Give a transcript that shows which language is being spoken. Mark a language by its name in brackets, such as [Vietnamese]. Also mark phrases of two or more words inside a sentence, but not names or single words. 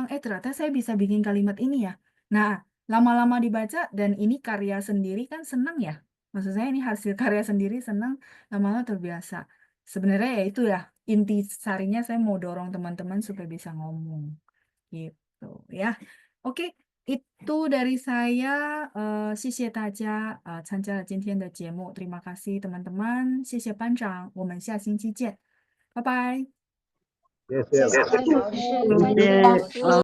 [Indonesian] Ternyata saya bisa bikin kalimat ini ya. Nah, lama-lama dibaca dan ini karya sendiri kan senang ya. Maksud saya ini hasil karya sendiri senang, lama-lama terbiasa. Sebenarnya ya itu ya, inti sarinya saya mau dorong teman-teman supaya bisa ngomong. Gitu ya. Oke, itu dari saya. [Chinese] 谢谢大家参加了今天的节目， [Indonesian] terima kasih teman-teman， [Chinese] 谢谢班长，我们下星期见，拜拜。谢谢老师。谢谢老师，再谢谢见。老